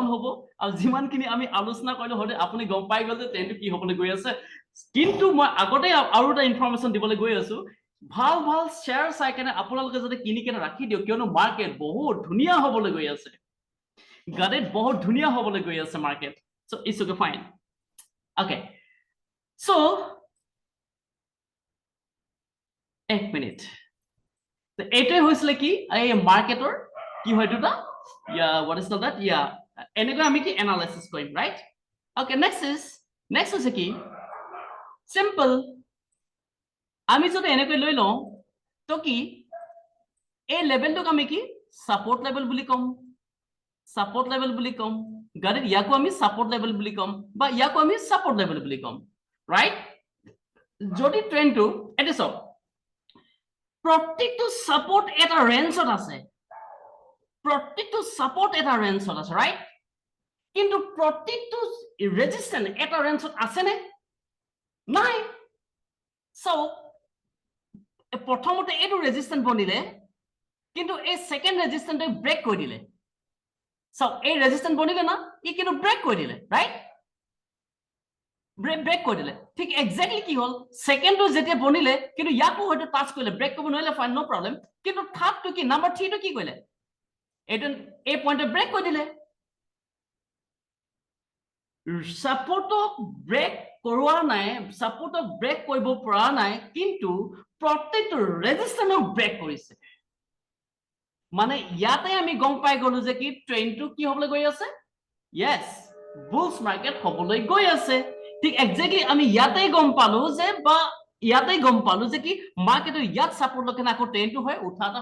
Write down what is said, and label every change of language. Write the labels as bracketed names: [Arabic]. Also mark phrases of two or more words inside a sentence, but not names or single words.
[Assamese] হ'ব আৰু যিমানখিনি আমি আলোচনা কৰিলো হয়তো আপুনি গম পাই গ'ল যে ট্ৰেইনটো কি হ'বলৈ গৈ আছে কিন্তু মই আগতে আৰু এটা ইনফৰমেশ্যন দিবলৈ গৈ আছো ভাল শ্বেয়াৰ চাই কেনে আপোনালোকে যদি কিনি কেনে ৰাখি দিয়ক কিয়নো মাৰ্কেট বহুত ধুনীয়া হ'বলৈ গৈ আছে গাড়ীত বহুত ধুনীয়া হ'বলৈ গৈ আছে [English] market so it's okay fine okay so' [Assamese] এক মিনিট এইটোৱে হৈছিলে কি এই মাৰ্কেটৰ কি হয় দুটা [English] what is called that [Assamese] এনেকৈ আমি কি এনালাইসিস কৰিম ৰাইট [English] okay next [Assamese] হৈছে কি simple আমি যদি এনেকৈ লৈ লওঁ তো কি এই লেভেলটোক আমি কি [English] support level [Assamese] বুলি কম গাড়ীত ইয়াকো আমি [English] support level [Assamese] বুলি কম বা ইয়াকো আমি [English] support level [Assamese] বুলি কম রাইট যদি ট্রেন্ডটো এটা সব প্রত্যেকটো সাপোর্ট এটা রেঞ্জত আছে রাইট কিন্তু প্রত্যেকটো রেজিস্ট্যান্স এটা রেঞ্জত আছে নে নাই সো প্রথমতে এইটো রেজিস্ট্যান্স বনিলে কিন্তু এই সেকেন্ড রেজিস্ট্যান্সে ব্রেক কৰি দিলে সো এই রেজিস্ট্যান্স বনিলে না ই কিন্তু ব্রেক কৰি দিলে রাইট ব্রেক কৰি দিলে ঠিক এক্স্যাক্টলি কি হল সেকেন্ডটো যেতিয়া বনিলে কিন্তু ইয়াকো হয়তো টাচ কৰিলে ব্রেক কৰিব নোৱাৰিলে ফাইন [English] no problem [Assamese] কিন্তু থাৰ্ডটো কি নাম্বাৰ 3 টো কি কৰিলে এইটো এই পইণ্টে ব্রেক কৰি দিলে সাপোর্টক ব্রেক কৰোৱা নাই সাপোর্টক ব্রেক কৰিব পৰা নাই কিন্তু প্ৰত্যেকটো ৰেজিস্ট্যান্সক ব্রেক কৰিছে মানে ইয়াতে আমি গম পাই গলো যে কি ট্রেন্ডটো কি হ'বলৈ গৈ আছে [English] yes bulls market [Assamese] হ'বলৈ গৈ আছে ঠিক এক্স্যাক্টলি আমি ইয়াতে গম পালো যে কি মার্কেটৰ ইয়াত সাপোর্ট লৈ কেনে আকৌ ট্রেন্ডটো হয় উঠা এটা